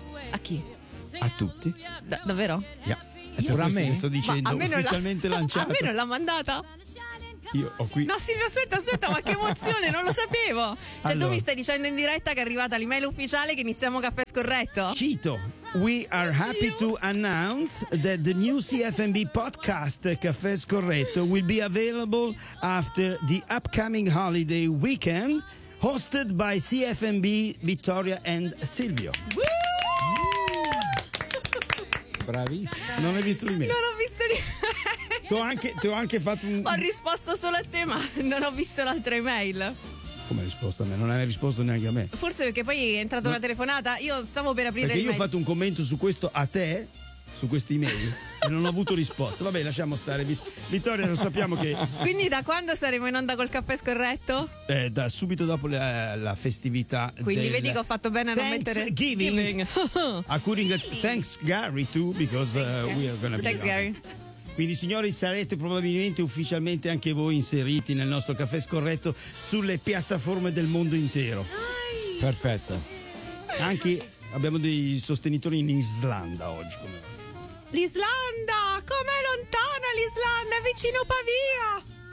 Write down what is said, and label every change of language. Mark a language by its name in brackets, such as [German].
[Italian] A chi? A tutti. Davvero? Yeah. A me? Sto dicendo ufficialmente lanciato. A me non l'ha mandata? Io ho qui. No, Silvio, aspetta, ma che emozione, non lo sapevo. Cioè, allora, tu mi stai dicendo in diretta che è arrivata l'email ufficiale, che iniziamo Caffè Scorretto. [English] Cito: we are happy to announce that the new CFMB podcast Caffè Scorretto will be available after the upcoming holiday weekend, hosted by CFMB Vittoria and Silvio. [Italian] Bravissimo. Non hai visto l'email? Non ho visto l'email. Ti ho anche fatto un... Ho risposto solo a te, ma non ho visto l'altra email. Come hai risposto a me? Non hai risposto neanche a me. Forse perché poi è entrata una telefonata. Io stavo per aprire. Perché io ho fatto un commento su questo a te, su questa email, e non ho avuto risposta. Vabbè, lasciamo stare. Vittoria, lo sappiamo che... Quindi da quando saremo in onda col Caffè Scorretto? Da subito dopo la festività. Quindi del... vedi che ho fatto bene a non mettere... [English] Thanksgiving. A curing that... Thanks Gary too, because we are gonna be... Thanks Gary. [Italian] Quindi, signori, sarete probabilmente ufficialmente anche voi inseriti nel nostro Caffè Scorretto sulle piattaforme del mondo intero. Nice. Perfetto. Anche abbiamo dei sostenitori in Islanda oggi. L'Islanda! Com'è lontana l'Islanda? È vicino Pavia!